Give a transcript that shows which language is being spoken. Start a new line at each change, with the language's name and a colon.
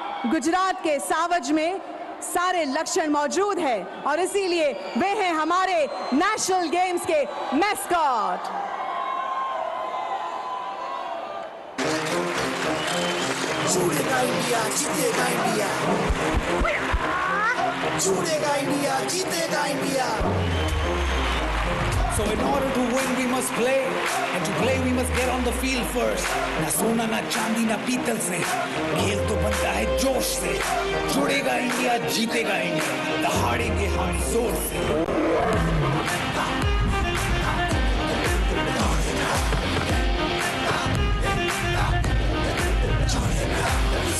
Hindi: गुजरात के सावज में सारे लक्षण मौजूद है और इसीलिए वे हैं हमारे नेशनल गेम्स के मैस्कॉट। जीतेगा इंडिया, जीतेगा इंडिया। जुड़ेगा इंडिया, जीतेगा India.
English: So in order to win we must play, and to play we must get on the field first.
Hindi: ना सोना ना चांदी ना पीतल से, खेल तो बनता है जोश से। जुड़ेगा इंडिया, जीतेगा इंडिया, दहाड़ेंगे हम जोर से।